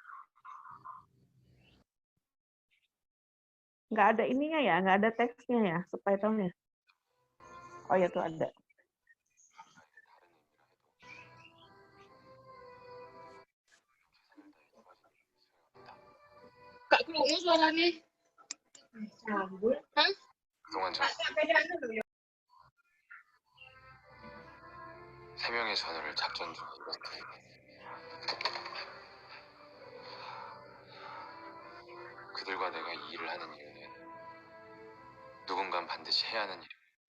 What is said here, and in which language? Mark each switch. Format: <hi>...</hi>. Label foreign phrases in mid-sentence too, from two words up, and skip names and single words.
<id>Nggak ada ininya ya, nggak ada teksnya ya, subtitlenya. Oh ya tuh ada. Kak keluar suaranya. Hah?</id> <ko>그동안 전 3명의 전우를 작전 중에 잃었습니다. 그들과 내가 이 일을 하는 이유는 누군가는 반드시 해야 하는 일입니다.</ko>